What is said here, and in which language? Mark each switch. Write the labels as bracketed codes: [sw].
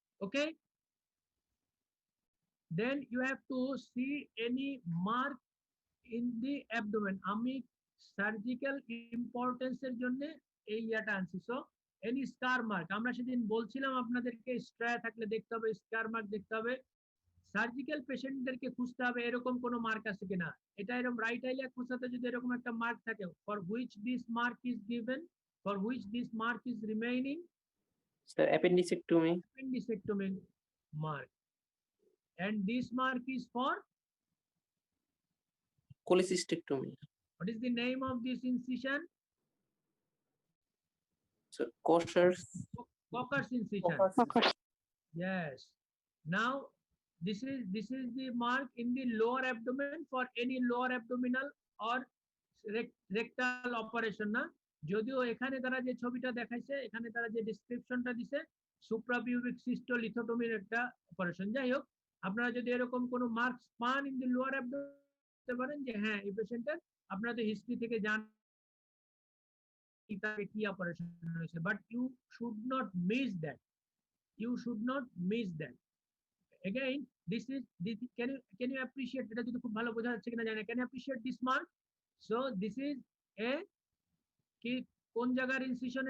[en] Okay, then you have to see any mark in the abdomen. [bn] আমি surgical ইম্পর্টেন্সের জন্য এই ইয়াটা আনছি। সো এনি স্কার মার্ক, আমরা সেদিন বলছিলাম আপনাদেরকে স্ট্রায়া থাকলে দেখতে হবে, স্কার মার্ক দেখতে হবে। সার্জিক্যাল পেশেন্টদেরকে খুঁজতে হবে এরকম কোনো মার্ক আছে কিনা। এটা এরকম রাইট আইলিয়া খোঁচাতে যদি এরকম একটা মার্ক থাকে, [en] For which this mark is given, for which this mark is remaining, Sir, appendicectomy. Appendicectomy mark, and this mark is for Cholecystectomy. what is the name of this incision? So Kocher's. Coker's incision. Yes. Now this is the mark in the lower abdomen for any lower abdominal or rectal operation না, [bn] যদিও এখানে তারা যে ছবিটা দেখাইছে, এখানে তারা যে ডেসক্রিপশনটা দিছে সুপ্রাপিউবিক সিস্টোলিথোটমির একটা অপারেশন। যাই হোক, আপনারা যদি এরকম কোনো মার্কস পান [en] in the lower abdomen, [bn] বলতে পারেন যে হ্যাঁ এই পেশেন্টের, আপনারা তো হিস্ট্রি থেকে জানেন কি অপারেশন হয়েছে, [en] But you should not miss that, you should not miss that. Again, this, can you appreciate, [bn] এটা যদি খুব ভালো বোঝা যাচ্ছে কিনা জানি না, [en] can you appreciate this mark? So this is a [bn] কি কোন জায়গার ইনসিশন?